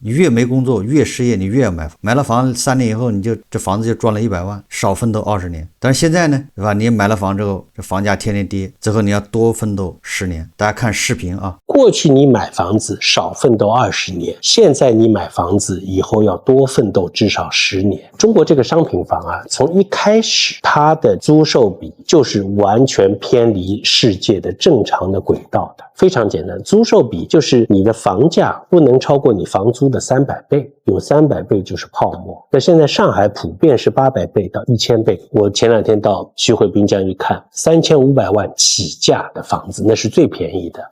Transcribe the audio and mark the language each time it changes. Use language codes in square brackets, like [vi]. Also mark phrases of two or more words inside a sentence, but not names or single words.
[zh] 你越沒工作，越失業，你越要買房。買了房3年以後，你就這房子就賺了100萬，少奮鬥20年。但是現在呢，對吧？你買了房之後，這房價天天跌，最後你要多奮鬥10年。大家看視頻啊。過去你買房子少奮鬥20年，現在你買房子以後要多奮鬥至少10年。中國這個商品房啊，從一開始它的租售比就是完全偏離世界的正常的軌道的。非常簡单，租售比就是你的房價不能超過你房租的300倍，有300倍就是泡沫。那現在上海普遍是800倍到1000倍。我前2天到徐匯濱江一看，3500萬起價的房子，那是最便宜的。